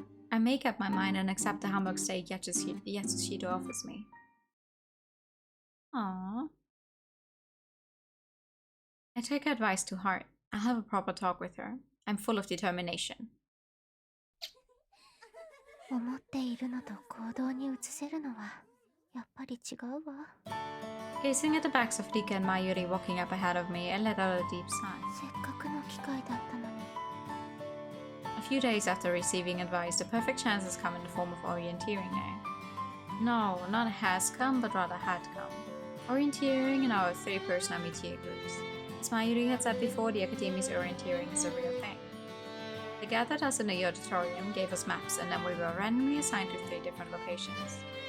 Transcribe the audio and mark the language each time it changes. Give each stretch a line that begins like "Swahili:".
English: I make up my mind and accept the hamburg steak Yatsushito offers me. Aww. I take her advice to heart. I'll have a proper talk with her. I'm full of determination.
Japanese: 思っているのと行動に移せるのはやっぱり違うわ。
English: Gazing at the backs of Rika and Mayuri walking up ahead of me, I let out a deep sigh.
Japanese: せっかくの機会だったのに。
English: A few days after receiving advice, the perfect chance has come in the form of orienteering day. No, not has come, but rather had come. Orienteering in our three-person amitié groups. As Mayuri had said before, the Academy's orienteering is a real thing. They gathered us in the auditorium, gave us maps, and then we were randomly assigned to 3 different locations.